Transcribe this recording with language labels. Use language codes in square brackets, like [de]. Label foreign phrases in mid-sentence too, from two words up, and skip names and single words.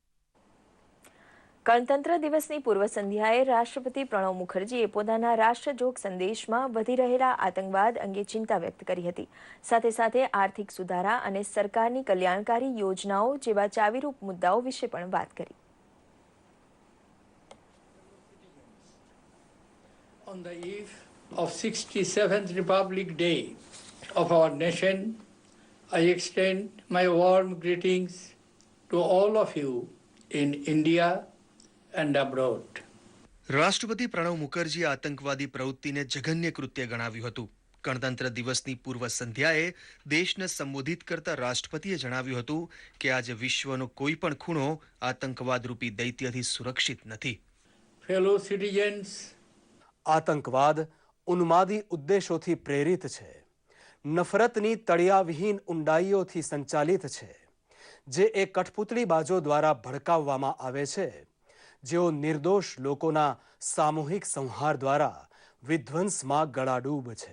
[gu] ગણતંત્ર દિવસની પૂર્વ સંધ્યાએ રાષ્ટ્રપતિ પ્રણવ મુખર્જીએ પોતાના રાષ્ટ્રજોગ સંદેશમાં વધી રહેલા આતંકવાદ અંગે ચિંતા વ્યક્ત કરી હતી. સાથે સાથે આર્થિક સુધારા અને સરકારની કલ્યાણકારી યોજનાઓ જેવા ચાવીરૂપ મુદ્દાઓ વિશે પણ વાત કરી. [en] On the eve of 67th Republic Day of our nation, I extend my warm greetings to all of you in India and abroad. [gu] રાષ્ટ્રપતિ પ્રણવ મુખર્જીએ આતંકવાદી પ્રવૃત્તિને જઘન્ય કૃત્ય ગણાવ્યું હતું. ગણતંત્ર દિવસની પૂર્વ સંધ્યાએ દેશને સંબોધિત કરતા રાષ્ટ્રપતિએ જણાવ્યું હતું કે આજે વિશ્વનો કોઈ પણ ખૂણો આતંકવાદ રૂપી દૈત્યથી સુરક્ષિત નથી. [en] Fellow citizens, [gu] આતંકવાદ ઉન્માદી ઉદ્દેશોથી પ્રેરિત છે, નફરતની તળિયાવિહીન ઊંડાઈઓથી સંચાલિત છે, જે એ કઠપૂતળીબાજો દ્વારા ભડકાવવામાં આવે છે, જેઓ નિર્દોષ લોકોના સામૂહિક સંહાર દ્વારા વિધ્વંસમાં ગળાડૂબ છે.